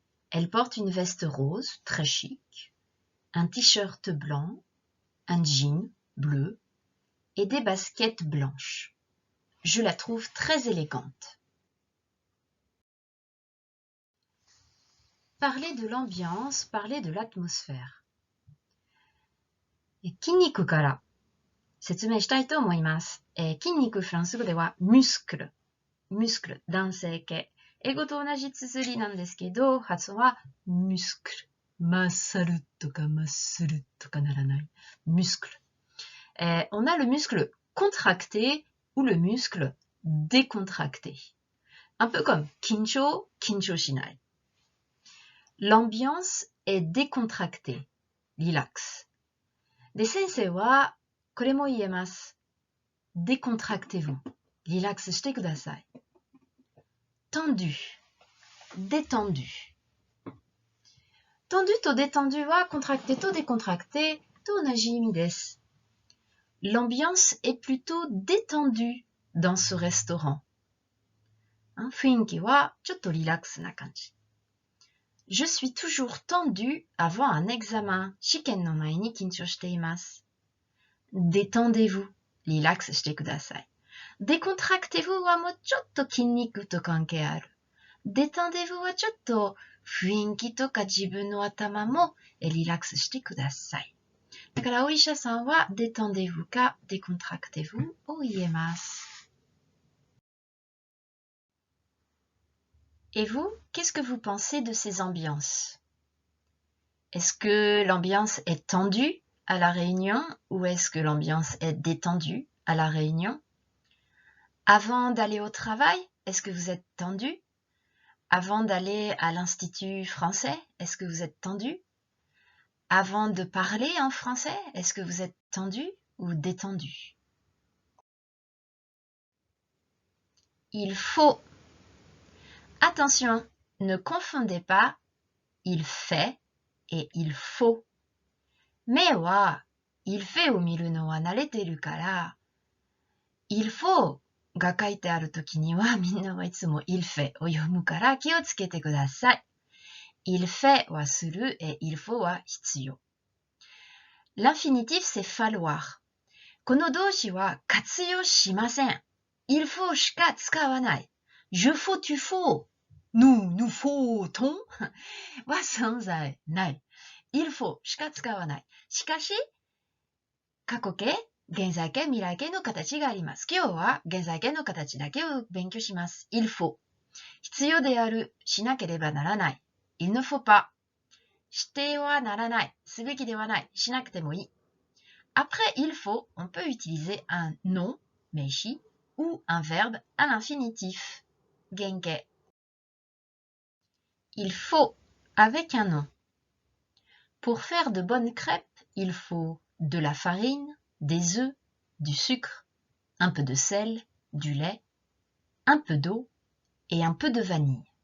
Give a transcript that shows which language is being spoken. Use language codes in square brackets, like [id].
[fr] Elle porte une veste rose, très chic, un t-shirt blanc, un jean bleu et des baskets blanches. Je la trouve très élégante. Parler de l'ambiance, parler de l'atmosphère. [ja] 筋肉から説明したいと思います。筋肉フランス語ではムスクル、男性形。英語と同じ綴りなんですけど、発音はムスクル。マッサルとかマッスルとかならない。ムスクル。 [fr] on a le muscle contracté ou le muscle décontracté. Un peu comme [ja] 緊張しない。 [fr] L'ambiance est décontractée. Relax. [ja] で、先生はこれも言えます。 [fr] décontractez-vous. [ja] リラックスしてください。 [fr] tendu, détendu. [ja] tendu と détendu は contracté と décontracté と同じ意味です。 [fr] L'ambiance est plutôt détendue dans ce restaurant? [ja] 雰囲気はちょっとリラックスな感じ。 [fr] Je suis toujours tendu avant un examen. [ja] 試験の前に緊張しています。 [fr] Détendez-vous. [ja] リラックスしてください。 [fr] Décontractez-vous [ja] はもうちょっと筋肉と関係ある。 [fr] Détendez-vous [ja] はちょっと雰囲気とか自分の頭もリラックスしてください。だからお医者さんは Détendez-vous か Décontractez-vous を言えます。 [fr] Et vous, qu'est-ce que vous pensez de ces ambiances? Est-ce que l'ambiance est tendue à la réunion ou est-ce que l'ambiance est détendue à la réunion? Avant d'aller au travail, est-ce que vous êtes tendu? Avant d'aller à l'Institut français, est-ce que vous êtes tendu? Avant de parler en français, est-ce que vous êtes tendu ou détendu? Il faut. Attention, ne confondez pas il fait et il faut. [ja] 目は il fait を見るのは慣れてるから、il faut が書いてあるときにはみんなはいつも il fait を読むから気をつけてください。 il fait はするet il faut は必要。 [fr] L'infinitif c'est falloir。 [ja] この動詞は活用しません。il faut しか使わない。 [fr] je faut, tu faut, nous faut-on [ja] は存在ない。 il faut しか使わない。しかし、過去形、現在形、未来形の形があります。今日は現在形の形だけを勉強します。il faut 必要である、しなければならない。 il ne faut pas してはならない、すべきではない、しなくてもいい。 [fr] Après il faut, on peut utiliser un nom, 名詞 ou un verbe à l'infinitif. 原形 Il faut avec un nom. Pour faire de bonnes crêpes, il faut de la farine, des œufs, du sucre, un peu de sel, du lait, un peu d'eau et un peu de vanille.